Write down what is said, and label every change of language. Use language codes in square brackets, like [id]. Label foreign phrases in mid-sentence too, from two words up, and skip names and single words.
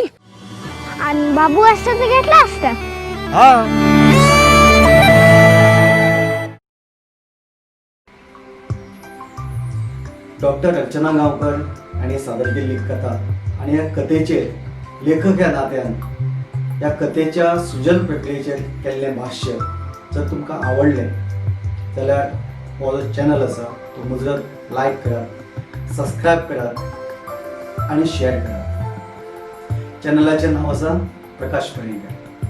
[mr] आणि बाबू असतं तर घेतला असतं. [kok] डॉक्टर अर्चना गावकर आणि सादर केलेली कथा आणि या कथेचे लेखक या नात्यान या कथेच्या सृजन प्रक्रियेचे केल्लें भाष्य जर तुमकां आवडलें जाल्यार हो जो चॅनल आसा तो मुजरत लायक करात, सबस्क्रायब करात आणि शेअर करात. चॅनलाचें नांव आसा प्रकाश पर्येंकर.